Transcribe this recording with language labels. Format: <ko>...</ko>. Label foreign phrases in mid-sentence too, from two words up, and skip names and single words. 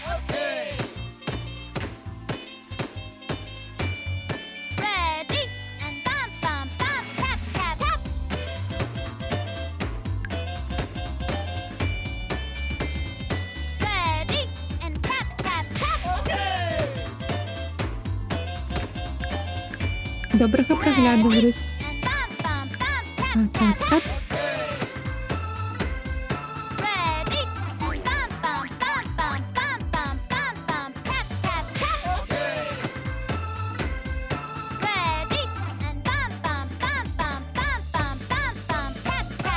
<en>Okay. Ready and bump bump bump tap tap tap. Ready and tap tap tap.</en> <be>Добрага прагляду, Грыз.</be> <en>And bump bump bump tap</en> <be>Так,</be> <en>tap</en> <be>так,</be> <en>tap.</en> <be>так.</be> <en>Ready and bump bump bump bump bump bump bump bump tap tap tap. Ready and bump bump bump bump bump bump bump bump tap tap.</en>